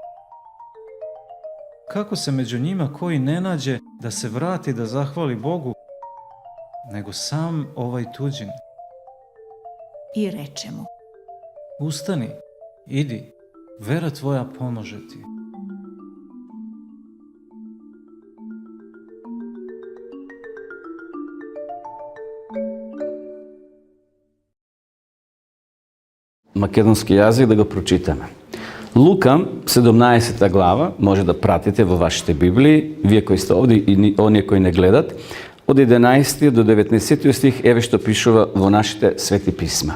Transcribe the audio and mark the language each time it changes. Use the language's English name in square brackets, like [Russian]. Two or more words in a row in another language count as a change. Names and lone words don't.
[Serbian] Kako se među njima koji ne nađe da se vrati da zahvali Bogu, nego sam ovaj tuđin? I reče mu: Ustani, idi, vera tvoja pomože ti. [Macedonian] Македонски јазик да го прочитаме. Лука, 17 глава, може да пратите во вашите Библии, вие кои сте овде и оние кои не гледат, од 11 до 19 стих, еве што пишува во нашите свети писма.